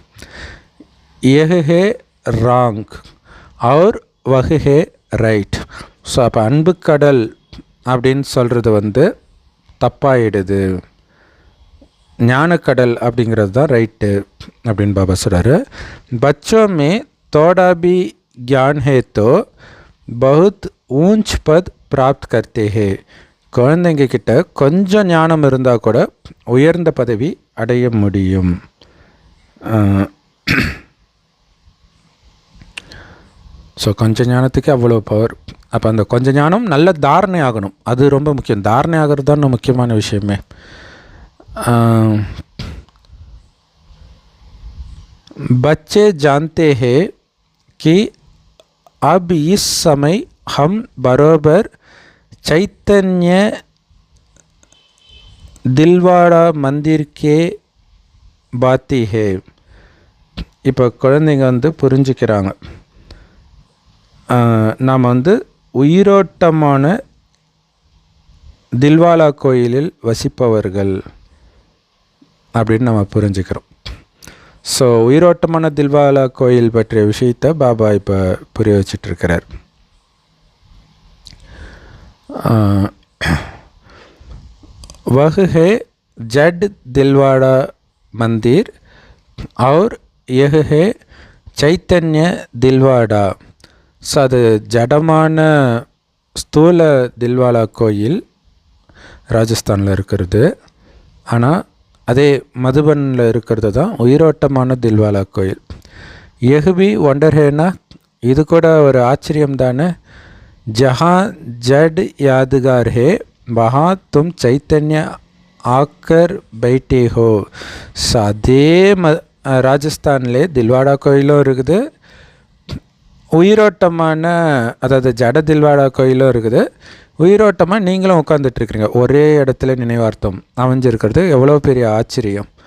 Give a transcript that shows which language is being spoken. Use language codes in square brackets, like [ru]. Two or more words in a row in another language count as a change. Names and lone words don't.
[hi] ये है रॉन्ग और वह है राइट. [ta] ஸோ அப்போ அன்பு கடல் அப்படின்னு சொல்கிறது தப்பாயிடுது. ஞானக்கடல் அப்படிங்கிறது தான் ரைட்டு அப்படின்னு பாபா சொல்கிறாரு. [hi] बच्चों में थोड़ा भी ज्ञान है तो बहुत ऊंच पद प्राप्त करते हैं. [ta] குழந்தைங்க கிட்ட கொஞ்சம் ஞானம் இருந்தால் கூட உயர்ந்த பதவி அடைய முடியும். ஸோ கொஞ்சம் ஞானத்துக்கு அவ்வளோ பவர். அப்போ அந்த கொஞ்சம் ஞானம் நல்ல தாரணை ஆகணும், அது ரொம்ப முக்கியம். தாரணை ஆகிறது தான் முக்கியமான விஷயமே. [hi] बच्चे जानते हैं कि अब इस समय हम बराबर चैतन्य दिलवाड़ा मंदिर के बाती है. [ta] இப்போ குழந்தைங்க புரிஞ்சுக்கிறாங்க, நாம் உயிரோட்டமான தில்வாலா கோயிலில் வசிப்பவர்கள் அப்படின்னு நம்ம புரிஞ்சுக்கிறோம். ஸோ உயிரோட்டமான தில்வாலா கோயில் பற்றிய விஷயத்தை பாபா இப்போ புரிய வச்சிட்ருக்கிறார். [hi] वह है जड दिलवाड़ा मंदिर और यह है चैतन्य दिलवाड़ा. [ta] ஸோ அது ஜடமான ஸ்தூல தில்வாலா கோயில் ராஜஸ்தானில் இருக்கிறது. ஆனால் அதே மதுபனில் இருக்கிறது தான் உயிரோட்டமான தில்வாலா கோயில். [hi] ये भी वंडर है ना, [ta] இது கூட ஒரு ஆச்சரியம் தானே. [hi] जहाँ जड यादगार है वहाँ तुम चैतन्य आकर बैठे हो. [ta] அதே ராஜஸ்தான்லே தில்வாடா கோயிலும் இருக்குது, உயிரோட்டமான அதாவது ஜட தில்வாடா கோயிலும் இருக்குது. உயிரோட்டமாக நீங்களும் உட்காந்துட்ருக்குறீங்க. ஒரே இடத்துல நினைவார்த்தம் அமைஞ்சிருக்கிறது எவ்வளோ பெரிய ஆச்சரியம்.